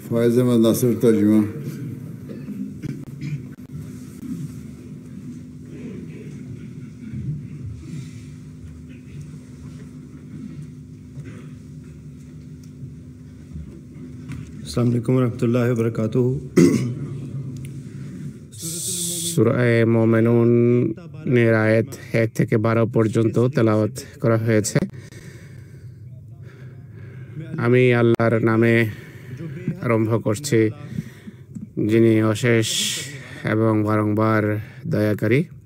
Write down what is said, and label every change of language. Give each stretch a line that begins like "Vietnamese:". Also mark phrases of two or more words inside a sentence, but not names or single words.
Urdu: فائز احمد ناصر ترجمہ۔
Arabic: السلام علیکم ورحمۃ اللہ وبرکاتہ۔
Bangla: সূরা মুমিনুনের আয়াত 1 থেকে 12 পর্যন্ত তেলাওয়াত করা হয়েছে। আমি আল্লাহর নামে আরম্ভ করছি, যিনি অশেষ এবং বারংবার দয়াকারী।